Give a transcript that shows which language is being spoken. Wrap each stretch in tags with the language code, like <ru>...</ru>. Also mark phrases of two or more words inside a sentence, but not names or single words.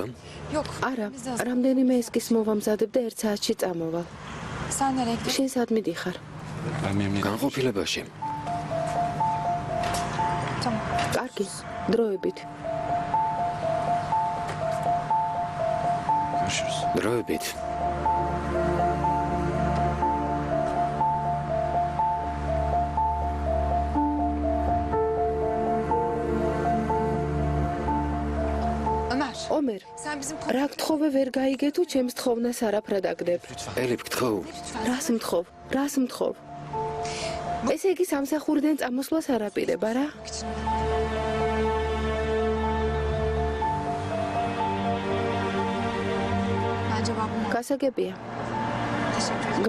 <tr>yok.</tr> <ka>არა,</ka> <tr>Biz de hazır.</tr> <ka>რამდენიმე ესკის მოვამზადებ და 1 საათში წამოვალ.</ka> <tr>Sen nereye gidiyorsun?</tr> <ka>შენ სად მიდიხარ?</ka> <tr>Ben memnun.</tr> <ka>განყოფილებაში.</ka> <tr>Tamam.</tr> <ka>კარგი, დროებით.</ka> <tr>Görüşürüz.</tr> <ka>დროებით. Ömer, ომერ,</ka> <tr>sen bizim</tr> <ka>რა გთხოვე ვერ გაიგე თუ ჩემს თხოვნას არაფრად აგდებ. ელიფ, გთხოვ. რას მთხოვ? რას მთხოვ? ესე იგი სამსახურიდან წამოსვლას არ აპირებ, არა?</ka> <tr>Ben cevabımı</tr> <ka>გასაგებია.</ka> <tr>teşekkür ederim.</tr>